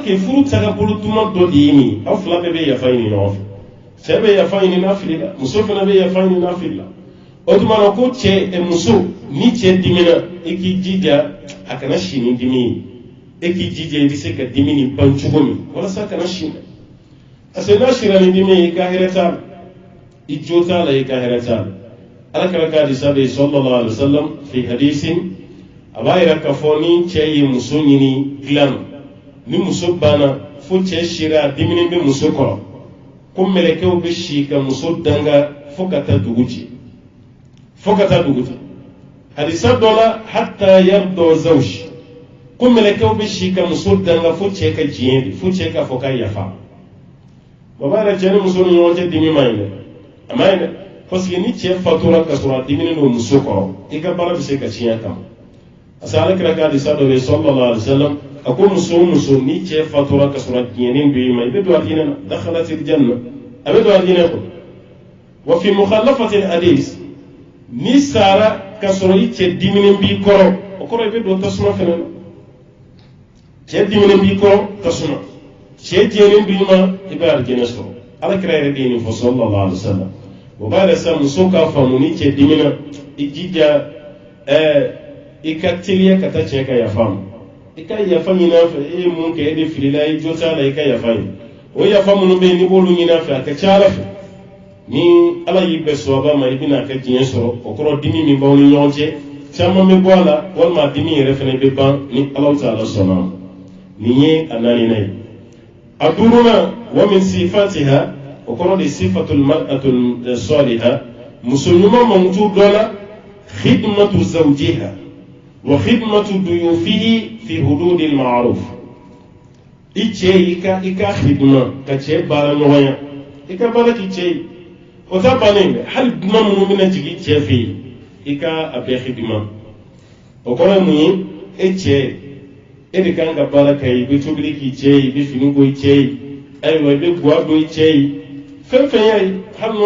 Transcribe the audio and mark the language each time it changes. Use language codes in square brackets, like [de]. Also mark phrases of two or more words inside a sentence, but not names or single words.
[bm] que furu tagabolo duman dɔ de ye nin aw fila bɛɛ bɛ yafa ɲini ɲɔgɔn fɛ cɛ bɛ yafa ɲini n'a filila muso fana bɛ yafa ɲini n'a filila o tuma na ko cɛ muso ni cɛ dimina i k'i jija a kana si ni dimi ye e k'i jija i bɛ se ka dimi nin ban cogo min walasa kana si na [fr] parce que [bm] n'a sira ni dimi ye i ka hɛrɛ t'a la i jo t'a la i ka hɛrɛ t'a la ala kɛra k'a di sabe [ar] صلى الله عليه وسلم في حديث [bm] a b'a yira k'a fɔ ni cɛ ye muso ɲini dilan ni muso banna fo cɛ sira a diminen bɛ muso kɔrɔ ko mɛlɛkɛw bɛ si ka muso danga fo ka taa dugu ci fo ka taa dugu ci hadisa dɔ la [ar] حتى يرضى زوج [bm] ko mɛlɛkɛw bɛ si ka muso danga fo cɛ ka diɲɛ de fo cɛ k'a fɔ k'a yafa baba yɛrɛ cɛ ni muso ni ɲɔgɔn cɛ dimi ma ɲi dɛ a ma ɲi dɛ [fr] parce que [bm] ni cɛ fatura ka sɔrɔ a diminen don muso kɔrɔ i ka baara bɛ se ka tiɲɛ kama [fr] parce que [bm] ale kɛra k'a hadisa dɔ bɛ [ar] صلى الله عليه وسلم [bm] a ko muso o muso ni cɛ fatura ka sɔrɔ diɲɛnen bɛ i ma i bɛ don a diinɛ na [ar] دخلت الجنة [bm] a bɛ don a diinɛ kɔnɔ [ar] وفي مخالفة الحديث [bm] ni sara kasoro i cɛ diminen b'i kɔrɔ o kɔrɔ i bɛ don tasuma fɛnɛ na cɛ diminen b'i kɔrɔ tasuma cɛ jɛlen b'i ma i bɛ arijɛnɛ sɔrɔ alakira yɛrɛ de ye nin fɔ [ar] صلى الله عليه وسلم [bm] o b'a yɛrɛ sa muso k'a faamu ni cɛ dimina i jija i ka teliya ka taa cɛ ka yafa ma i ka yafa ɲini a fɛ e ye mun kɛ e de filila i jo t'a la i ka yafa ɲini o yafa minnu bɛ yen n'i b'olu ɲini a fɛ a ka ca ala fɛ ni ala y'i bɛn sababa ma i bɛna kɛ diɲɛ sɔrɔ o kɔrɔ dimi min b'aw ni ɲɔgɔn cɛ caman bɛ bɔ a la walima dimi yɛrɛ fana bɛ ban ni ala ta'ala sɔnna ma nin ye a naaninan ye a duurunan [ar] ومن صفاتها [bm] o kɔrɔ de [ar] صفة المرأة الصالحة [bm] muso ɲuman mankutu dɔ la [ar] خدمة زوجها وخدمة ضيوفه في حدود المعروف [bm] i cɛ i ka khidma ka cɛ baara ɲɔgɔnya i ka baara k'i cɛ ye o ta bannen dɛ hali dunan minnu bɛna jigin cɛ fɛ yen i ka a bɛɛ khidma o kɔrɔ ye mun ye e cɛ e de kan ka baara kɛ i bɛ tobili k'i cɛ ye i bɛ fini ko i cɛ ye ayiwa i bɛ guwa don i cɛ ye fɛn fɛn y'a ye hali n'o